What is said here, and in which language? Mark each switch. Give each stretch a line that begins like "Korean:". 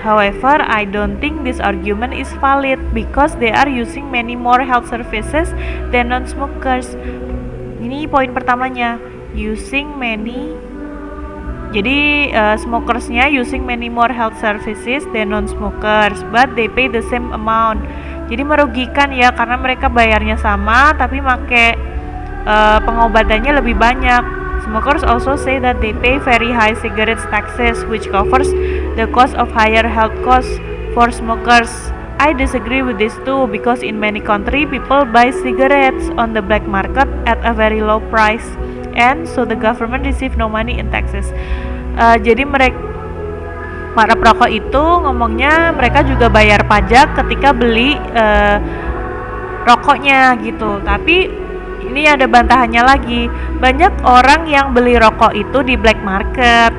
English: However, I don't think this argument is valid because they are using many more health services than non-smokers.
Indonesian: Ini poin pertamanya,
English: using many.
Indonesian: Jadi smokersnya
English: using many more health services than non-smokers, but they pay the same amount.
Indonesian: Jadi merugikan ya karena mereka bayarnya sama tapi make pengobatannya lebih banyak.
English: Smokers also say that they pay very high cigarettes taxes which covers the cost of higher health costs for smokers. I disagree with this too because in many countries people buy cigarettes on the black market at a very low price and so the government receive no money in taxes.
Indonesian: Jadi para perokok itu ngomongnya mereka juga bayar pajak ketika beli rokoknya gitu. Tapi ini ada bantahannya lagi. Banyak orang yang beli rokok itu di black market.